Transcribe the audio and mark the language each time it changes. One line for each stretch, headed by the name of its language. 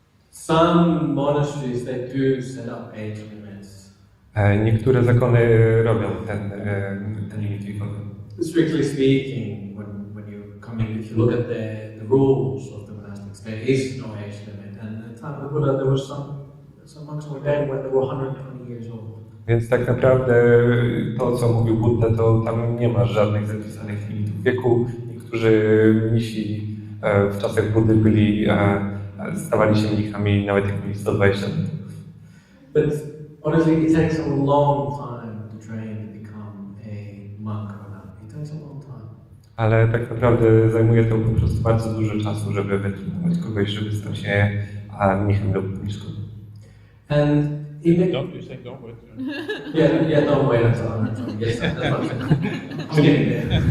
English: Some monasteries, they do set up age limits.
Polish: Niektóre zakony robią ten limit wiekowy.
English: Strictly speaking, when you come in, if you look at the rules of the monastics, there is no age limit. And at the time of the Buddha, there was some monks were dead when they were 120 years old.
Polish: Więc tak naprawdę to, co mówił Buddha, to tam nie ma żadnych zapisanych limitów wieku. Niektórzy mnisi w czasach Buddy stawali się mnichami nawet jak mieli 120 lat.
English: But honestly, it takes a long time to train to become a monk or nun. It takes a long time.
Polish: Ale tak naprawdę zajmuje to po prostu bardzo dużo czasu, żeby wytrenować kogoś, żeby stał się mnichem lub mniszką.
English: And Don't you say don't wait? Yeah, don't wait until I'm yes, that's what I'm getting there.